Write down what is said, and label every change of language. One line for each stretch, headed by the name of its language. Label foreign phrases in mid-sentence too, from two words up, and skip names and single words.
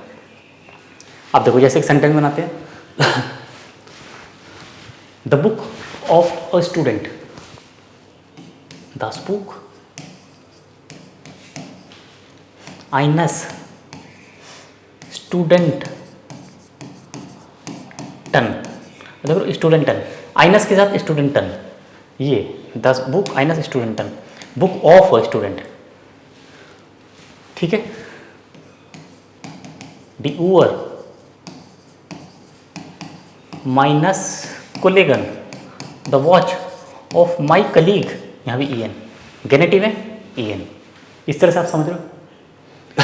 Hindi: आप देखो जैसे एक सेंटेंस बनाते हैं,
English: the book of a student,
German: das Buch eines Studenten,
Hindi: देखो स्टूडेंटन, आइनस के साथ स्टूडेंटन, ये
German: das Buch eines Studenten,
English: book of a student,
Hindi: ठीक है।
German: die Uhr meines Kollegen,
English: the watch of my colleague,
Hindi: यहाँ भी ई एन, गेनेटिव है ई एन, इस तरह से आप समझ रहे हो।